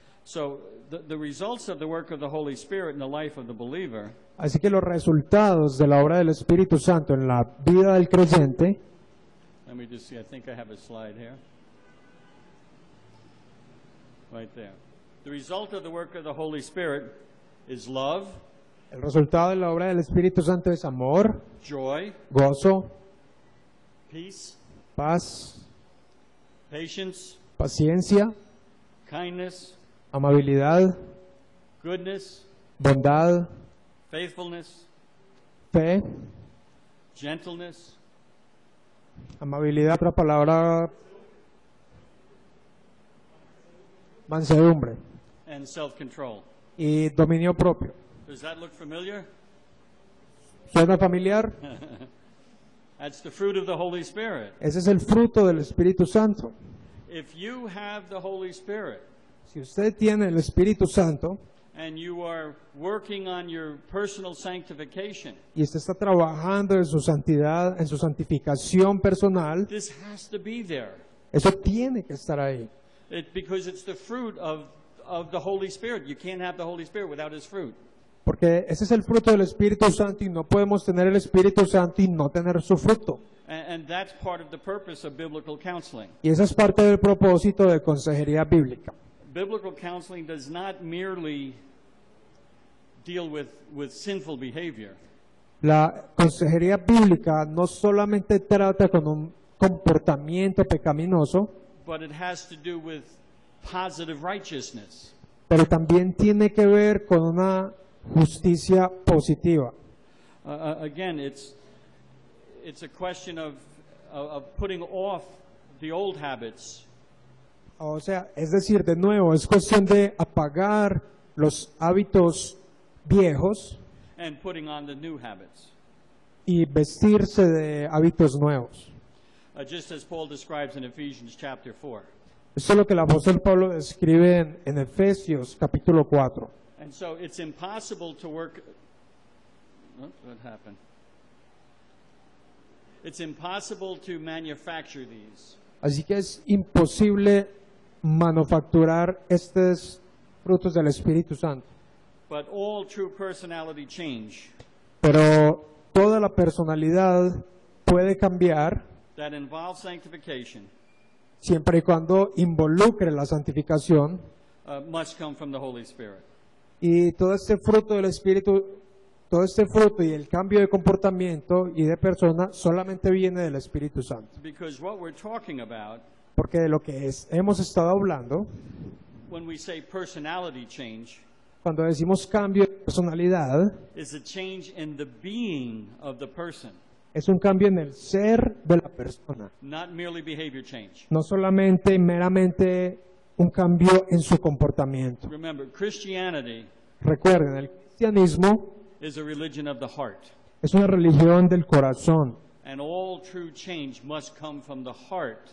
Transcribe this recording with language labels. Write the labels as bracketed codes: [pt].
[en] So the results of the work of the Holy Spirit in the life of the believer [es] Así que los resultados de la obra del Espíritu Santo en la vida del creyente, [en] let me just see, I think I have a slide here. Right there. The result of the work of the Holy Spirit is love, [es] el resultado de la obra del Espíritu Santo es amor, [en] joy, [es] gozo, [en] peace, [es] paz, [en] patience, [es] paciencia, [en] kindness, [es] amabilidad, [en] goodness, [es] bondad, [en] faithfulness, [es] fe, [en] gentleness, [es] amabilidad, otra palabra, mansedumbre [en] and self-control. [es] y dominio propio. [en] Does that look familiar? [es] ¿Suena familiar? [en] That's the fruit of the Holy Spirit. [es] Ese es el fruto del Espíritu Santo. [en] If you have the Holy Spirit [es] Si usted tiene el Espíritu Santo [en] and you are working on your personal sanctification, [es] y usted está trabajando en su santidad, en su santificación personal, [en] this has to be there. [es] eso tiene que estar ahí. [en] Because it's the fruit of the Holy Spirit. You can't have the Holy Spirit without His fruit. [es] Porque ese es el fruto del Espíritu Santo y no podemos tener el Espíritu Santo y no tener su fruto. [en] And that's part of the purpose of biblical counseling. [es] Y esa es parte del propósito de consejería bíblica. [en] Biblical counseling does not merely deal with sinful behavior. [es] La consejería bíblica no solamente trata con un comportamiento pecaminoso, [en] But it has to do with positive righteousness. [es] pero también tiene que ver con una justicia positiva. [en] Again, it's a question of putting off the old habits [es] O sea, es decir, de nuevo, es cuestión de apagar los hábitos viejos [en] and putting on the new habits. [es] y vestirse de hábitos nuevos. [en] Just as Paul describes in Ephesians chapter 4. [es] Esto es lo que el apóstol Pablo describe en Efesios capítulo 4. [en] And so it's impossible to work. What happened? It's impossible to manufacture these. [es] Así que es imposible manufacturar estos frutos del Espíritu Santo. [en] But all true personality change [es] Pero toda la personalidad puede cambiar [en] that involves sanctification [es] siempre y cuando involucre la santificación, [en] must come from the Holy Spirit. [es] y todo este fruto del Espíritu, todo este fruto y el cambio de comportamiento y de persona solamente viene del Espíritu Santo. [en] Because what we're talking about [es] Porque de lo que hemos estado hablando, [en] when we say personality change [es] cuando decimos cambio de personalidad, [en] is a change in the being of the person, [es] es un cambio en el ser de la persona, [en] not merely behavior change. [es] no solamente meramente un cambio en su comportamiento. [en] Remember, Christianity [es] Recuerden, el cristianismo [en] is a religion of the heart, [es] es una religión del corazón, [en] and all true change must come from the heart,